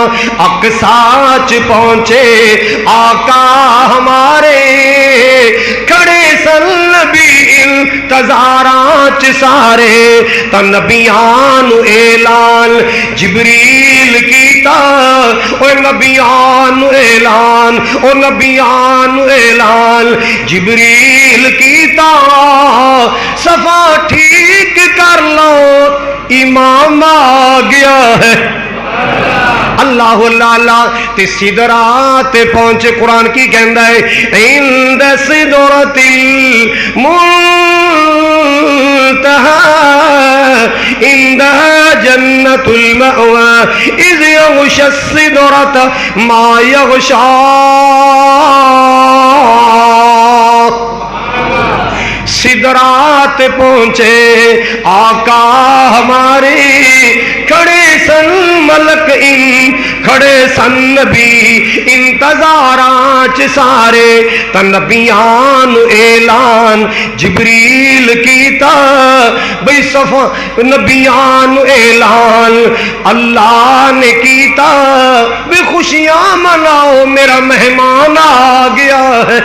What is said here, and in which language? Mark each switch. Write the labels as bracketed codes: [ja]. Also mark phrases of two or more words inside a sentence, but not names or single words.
[pa] اکساچ پہنچے آقا ہمارے، کھڑے سن نبی انتظاراں چ سارے، تاں نبیاں نوں اعلان جبریل کیتا، او نبیاں نوں اعلان، او نبیاں نوں اعلان جبریل کیتا، صفا ٹھیک کر لو امام آ گیا ہے. اللہ اللہ تے سدرہ تے پہنچے. قرآن کی کہتا ہے, [ar] عند سدرة المنتهى عندها جنة المأوى إذ يغشى السدرة ما يغشى. [pa] سدرات پہنچے آقا ہمارے، کھڑے سن ملک ان کھڑے سن نبی انتظاراں چ سارے، تاں نبیاں نو اعلان جبریل کیتا بئی صفا، نبیاں نو اعلان اللہ نے کیتا بئی خوشیاں مناؤ میرا مہمان آ گیا ہے.